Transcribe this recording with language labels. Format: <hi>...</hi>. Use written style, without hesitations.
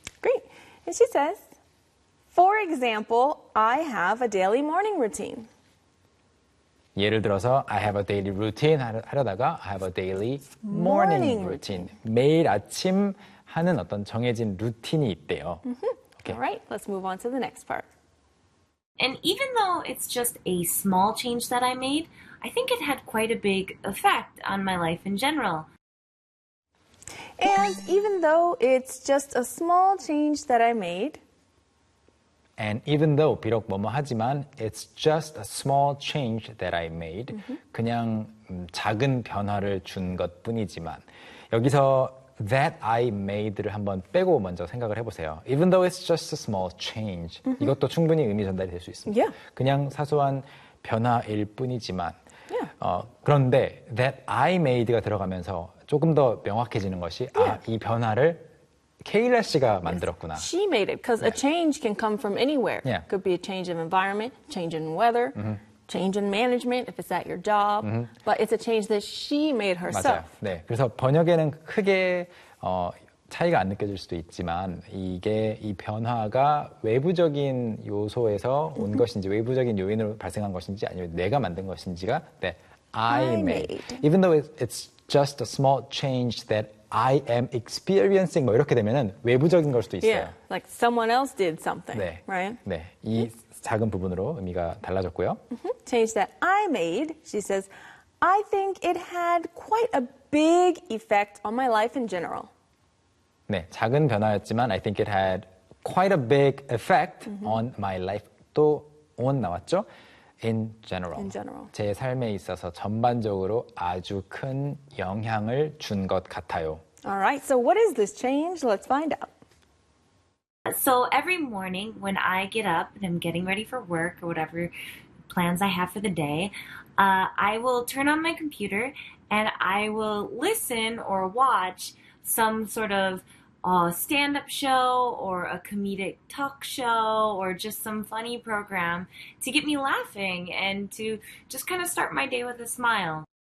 <en>Great. And she says, for example, I have a daily morning routine.</en> <ko>예를 들어서</ko> <en>I have a daily routine</en> <ko>하려다가</ko> <en>I have a daily morning Morning routine. routine.</en> <ko>매일 아침 하는 어떤 정해진 루틴이 있대요.</ko> <en>All right, let's move on to the next part. And even though it's just a small change that I made, I think it had quite a big effect on my life in general. And even though it's just a small change that I made, And even though,</en> <ko>비록 뭐뭐 하지만,</ko> <en>it's just a small change that I made.</en> <ko>그냥 작은 변화를 준 것뿐이지만. 여기서</ko> <en>that I made</en> <ko>를 한번 빼고 먼저 생각을 해보세요.</ko> <en>Even though it's just a small change.</en> <ko>이것도 충분히 의미 전달이 될수 있습니다.</ko> <en>Yeah.</en> <ko>그냥 사소한 변화일 뿐이지만. 그런데</ko> <en>that I made</en> <ko>가 들어가면서 조금 더 명확해지는 것이, 아, 이 변화를 케일라 씨가</ko> <en>Yes,</en> <ko>만들었구나.</ko> <en>she made it because a change can come from anywhere. Could be a change of environment, change in weather, change in management if it's at your job, but it's a change that she made</en> <ko>맞아요.</ko> <en>herself.</en> <ko>네. 그래서 번역에는 크게 차이가 안 느껴질 수도 있지만 이게 이 변화가 외부적인 요소에서 온 것인지 외부적인 요인으로 발생한 것인지 아니면 내가 만든 것인지가 네.</ko> <en>I I made. made. Even though it's just a small change that I am experiencing</en> <ko>뭐 이렇게 되면은 외부적인 걸 수도 있어요.</ko> <en>Yeah, like someone else did something,</en> <ko>네.</ko> <en>right?</en> <ko>네. 이 작은 부분으로 의미가 달라졌고요.</ko> <en>Change that I made, she says, I think it had quite a big effect on my life in general.</en> <ko>네. 작은 변화였지만</ko> <en>I think it had quite a big effect on my life.</en> <ko>또 on 나왔죠? In</ko> <en>In general. general.</en> <ko>제 삶에 있어서 전반적으로 아주 큰 영향을 준것 같아요.</ko> <en>All right, so what is this change? Let's find out. So every morning when I get up and I'm getting ready for work or whatever plans I have for the day, I will turn on my computer and I will listen or watch some sort of stand-up show or a comedic talk show or just some funny program to get me laughing and to just kind of start my day with a smile.</en>